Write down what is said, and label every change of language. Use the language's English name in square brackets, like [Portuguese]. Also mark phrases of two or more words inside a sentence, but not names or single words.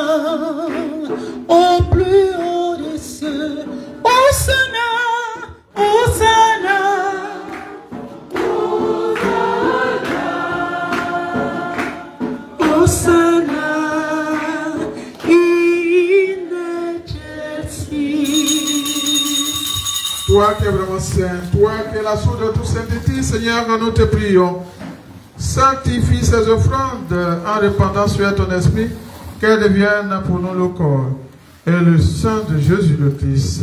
[French] au plus haut des cieux. [Latin] Hosanna, Hosanna. Hosanna in excelsis. [French] Toi qui es vraiment saint, toi qui es la source de toute sainteté, Seigneur, nous te prions. Sanctifie ces offrandes en répandant sur ton esprit, qu'elles deviennent pour nous le corps et le sang de Jésus le Christ.